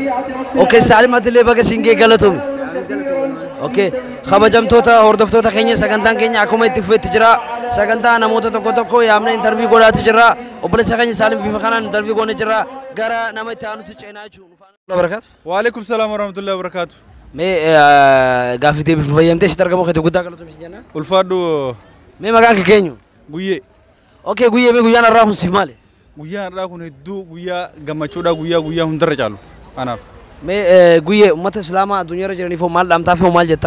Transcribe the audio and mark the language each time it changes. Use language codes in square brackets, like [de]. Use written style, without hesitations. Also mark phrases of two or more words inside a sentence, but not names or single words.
[om] Okay Salim atillee baga isin ga'e galatoomi. Okay kabajamtoota hordoftoota keenya sagantaan keenya akkuma itti fufetti jira. Sagantaa namoota tokko tokko yaamna interview godhaati jira. Obboleessa keenya Salim bifa kanaan interview goone jira. Gara nama itti aanutti ceenaa jechuudha. [ar] وعليكم السلام ورحمة الله وبركاته. [om] Mee gaafii deebiif nu fayyamtee sitti argamu keetti guddaa galatoomi isin jenna. Ulfaadhu. Mee maqaan kee keenyu? Guyyee. Okay guyyee mee guyyaan har'aa kun siif maali? Guyyaan har'aa kun hedduu guyyaa gammachuudha guyyaa hundarra caalu anaaf. Mee guyyee uummata islaamaa addunyaarra jiraniif maal dhaamtaaf maal jettaan?